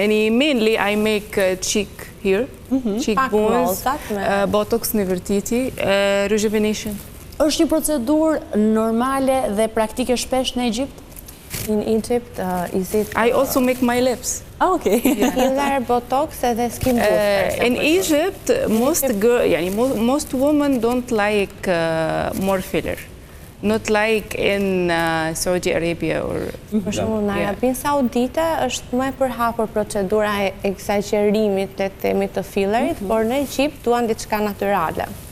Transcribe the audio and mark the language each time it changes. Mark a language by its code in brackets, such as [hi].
[en] Mainly I make cheek here, cheekbones, Botox nëvërtiti, rejuvenation. [sq] Është një procedurë normale dhe praktike shpesh në Egjipt? [en] In Egypt, is it... I also make my lips. Okay. Filler, Botox, edhe skin booster. In Egypt, most women don't like more filler. Not like in Saudi Arabia or... [sq] Për shumë, në Arabin Saudite është më e përhapur procedura e eksagjerimit të themit të fillerit, por në Egjipt duan diçka natyrale.